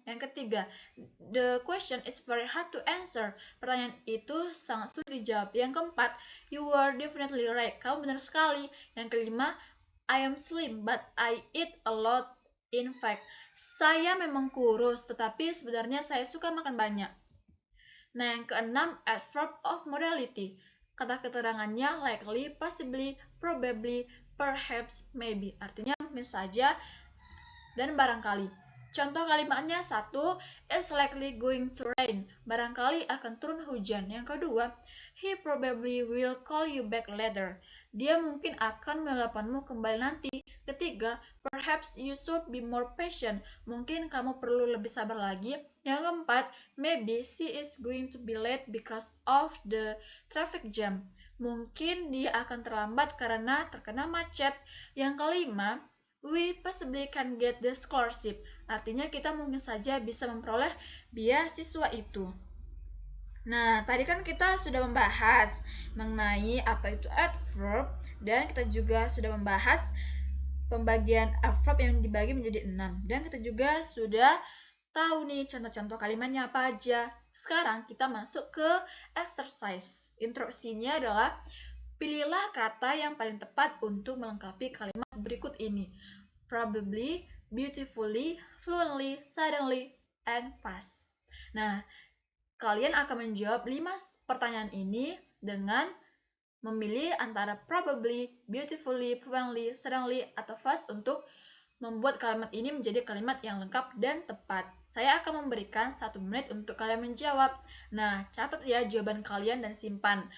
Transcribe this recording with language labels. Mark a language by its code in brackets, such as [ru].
[id] Yang ketiga, [en] the question is very hard to answer. [id] Pertanyaan itu sangat sulit dijawab. Yang keempat, [en] you are definitely right. [id] Kamu benar sekali. Yang kelima, [en] I am slim, but I eat a lot. [id] In fact, saya memang kurus, tetapi sebenarnya saya suka makan banyak. Nah, yang keenam, adverb of modality. Kata keterangannya likely, possibly, probably, perhaps, maybe. Artinya mungkin saja dan barangkali. Contoh kalimatnya, satu, [en] it's likely going to rain. [id] Barangkali akan turun hujan. Yang kedua, [en] he probably will call you back later. [id] Dia mungkin akan menelponmu kembali nanti. [en] Ketiga, perhaps you should be more patient. [id] Mungkin kamu perlu lebih sabar lagi. Yang keempat, [en] maybe she is going to be late because of the traffic jam. [id] Mungkin dia akan terlambat karena terkena macet. Yang kelima, [en] we possibly can get the scholarship. [id] Artinya kita mungkin saja bisa memperoleh beasiswa itu. Nah, tadi kan kita sudah membahas mengenai apa itu adverb, dan kita juga sudah membahas pembagian adverb yang dibagi menjadi 6. Dan kita juga sudah tahu nih contoh-contoh kalimatnya apa aja. Sekarang kita masuk ke exercise. Instruksinya adalah pilihlah kata yang paling tepat untuk melengkapi kalimat berikut ini. [en] Probably, beautifully, fluently, suddenly, and fast. [id] Nah, kalian akan menjawab 5 pertanyaan ini dengan memilih antara probably, beautifully, fluently, suddenly, atau fast untuk membuat kalimat ini menjadi kalimat yang lengkap dan tepat. Saya akan memberikan 1 menit untuk kalian menjawab. Nah, catat ya jawaban kalian dan simpan.